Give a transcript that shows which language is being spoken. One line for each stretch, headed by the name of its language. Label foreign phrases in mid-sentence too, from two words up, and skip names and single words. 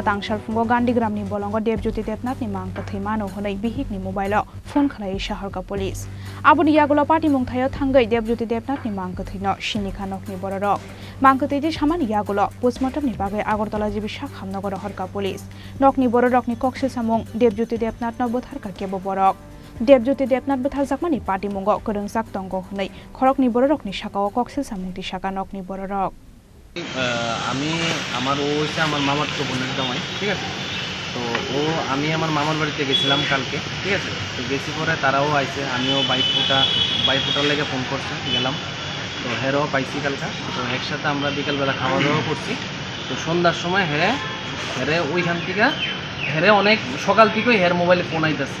Kok Borok: Tangsal Phungo GandhigramNi Bolongo Debjyoti Debnath ni Mangkwthowi mano hunai bihik ni
English: mobile phone
Kok Borok: khlai shaharka police aboni yagolo party mungthayo thangai Debjyoti Debnath ni Mangkwthowi no Chini khanokni bororok Mangkwthowi samani yagolo postmortem ni bagai Agartala jibi Sakhamnogor harka police nokni bororokni koksil samung Debjyoti Debnath no botharka kebo borok Debjyoti Debnath Buthar Jakmani Patimunggo Khorang Jaktongo Honei Khorokni Bororokni Sakao Koksil Samungti Sakanokni Bororok
Bangla: আমি আমার ও হচ্ছে আমার মামার তো বোনের জামাই ঠিক আছে তো ও আমি আমার মামার বাড়িতে গেছিলাম কালকে ঠিক আছে তো গেছি পরে তারাও আইছে আমিও বাইক ফুটার লেগে ফোন করছে গেলাম তো হেরও পাইছি কালকা তো একসাথে আমরা বিকালবেলা খাওয়া দাওয়া করছি তো সন্ধ্যার সময় হেরে ওইখান থেকে হেরে অনেক সকাল থেকেই হের মোবাইলে ফোন আইতেছে